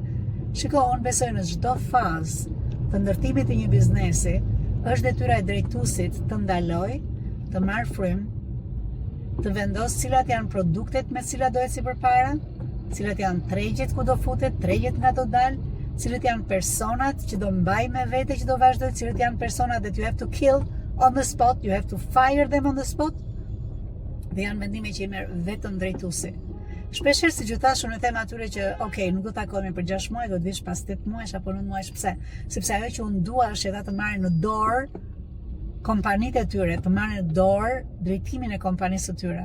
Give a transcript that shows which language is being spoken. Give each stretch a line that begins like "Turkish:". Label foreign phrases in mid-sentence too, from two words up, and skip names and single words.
Albanian: Shiko, unë besoj në çdo fazë të ndërtimit të një biznesi, është detyra e drejtuesit të ndaloj, të marrë frym, të vendos cilat janë produktet me cilat do eci përpara, cilat janë tregjet ku do futet, tregjet nga do dalë, cilat janë personat që do mbaj me vete që do vazhdoj, cilat janë personat
English: that you have to kill on the spot, you have to fire them on the spot,
Albanian: dhe janë vendime që i merr vetëm drejtuesi. Shpeshherë si që thash unë them atyre që nuk do takohemi për 6 muaj, do të vish pas 8 muajsh apo 9 muajsh. Pse? Sepse ajo që unë dua është ata të marrin në dorë kompanitë e tyre, të marrin në dorë drejtimin e kompanisë së tyre.